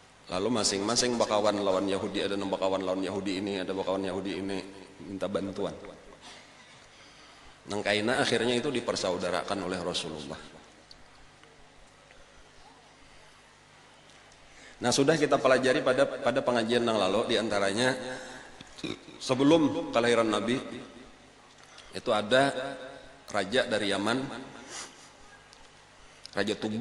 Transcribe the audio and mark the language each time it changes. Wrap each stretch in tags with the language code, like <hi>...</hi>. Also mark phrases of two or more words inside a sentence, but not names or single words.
<bjn>Lalu masing-masing bakawan lawan Yahudi, ada bakawan lawan Yahudi ini, ada bakawan Yahudi ini minta bantuan. Nang kaina akhirnya itu dipersaudarakan oleh Rasulullah.</bjn> <id>Nah, sudah kita pelajari pada pengajian yang lalu, diantaranya sebelum kelahiran Nabi itu ada raja dari Yaman, Raja Tuba.</id>